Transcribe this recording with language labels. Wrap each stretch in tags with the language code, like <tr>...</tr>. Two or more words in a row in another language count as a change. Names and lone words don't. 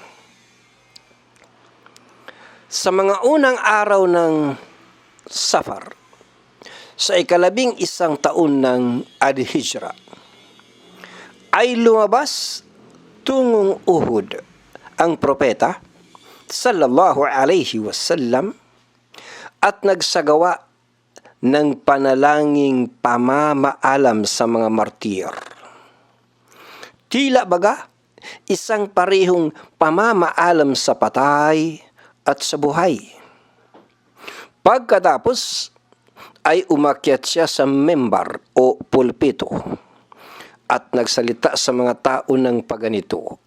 <tl>Sa mga unang araw ng Safar, sa ika-11 taon ng Al-Hijra, ay lumabas tungong Uhud ang propeta</tl> <ar>صلى الله عليه وسلم</ar> <tl>at nagsagawa ng panalangin pamamaalam sa mga martir. Tila baga isang parehong pamamaalam sa patay at sa buhay. Pagkatapos ay umakyat siya sa membar o pulpito at nagsalita sa mga tao ng paganito.</tl>